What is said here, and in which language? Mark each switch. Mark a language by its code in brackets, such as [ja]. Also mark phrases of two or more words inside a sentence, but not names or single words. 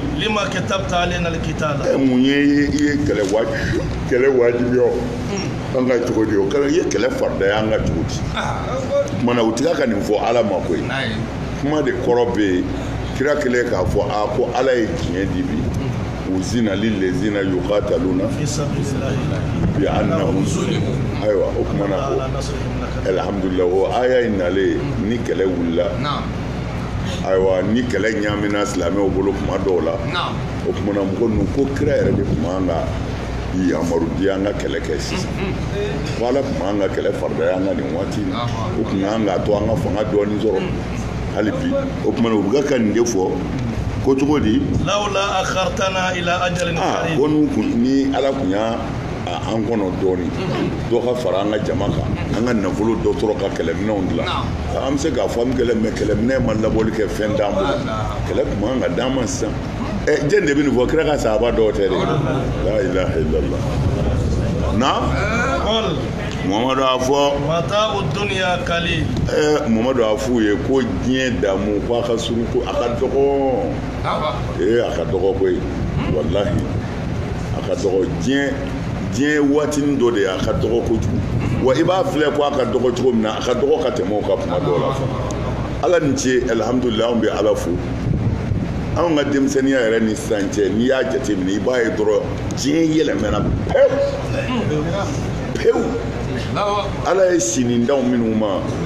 [ar] لم كتبت علينا القتال [bm] mun ye i ye kɛlɛ wajibiya an ka cogo di o kɛra i ye kɛlɛ faridaya an ka cogo di o kumana u tɛ ka nin fɔ ala ma koyi kuma de kɔrɔ bɛ yen kira kɛlen k'a fɔ ko ala ye tiɲɛ di bi [ar] أذن للذين يقاتلون في سبيل الله بأنهم ظلموا [bm] ayiwa o kumana ko alhamdulillah o aya in nalen ni kɛlɛ wulila ayiwa ni kɛlɛ ɲaamina silamɛw bolo kuma dɔw la o kumana mɔgɔ ninnu ko kira yɛrɛ de tun b'an ka yamaru di an ka kɛlɛ kɛ sisan ko ala tun b'an ka kɛlɛ faridaya an ka nin waati o tun y'an k'a to an ka fanga dɔɔnin sɔrɔ hali bi o kumana u bɛ ka nin de fɔ ko cogo di [ar] لولا أخرتنا إلى أجل قريب [bm] ko ni ala kun y'a an kɔnɔ dɔɔnin dɔ ka fara an ka jama kan an ka nafolo dɔ sɔrɔ ka kɛlɛminɛnw dilan an bɛ se k'a fɔ an bɛ kɛlɛ mɛ kɛlɛminɛ ma labɔli kɛ fɛn d'an bolo kɛlɛ kun man ka d'an ma sisan jɛn de bɛ nin fɔ kira ka sahaba dɔw tɛ de la [ar] إله إلا الله [bm] na Muhammadu a fɔ [ar] متاع الدنيا قليل [bm] Muhammadu a f'u ye ko diɲɛ damu ko a ka surun ko a ka dɔgɔ a ka dɔgɔ koyi wallahi a ka dɔgɔ diɲɛ waatinin dɔ de a ka dɔgɔ kojugu wa i b'a filɛ ko a ka dɔgɔ cogo min na a ka dɔgɔ ka tɛmɛ o ka kuma dɔw la fana ala ni ce alhamdulillah an bɛ ala fo anw ka denmisɛnniya yɛrɛ ni sisan cɛ n'i y'a jateminɛ i b'a ye dɔrɔn diɲɛ yɛlɛmɛna pewu ala ye sinindaw minnu ma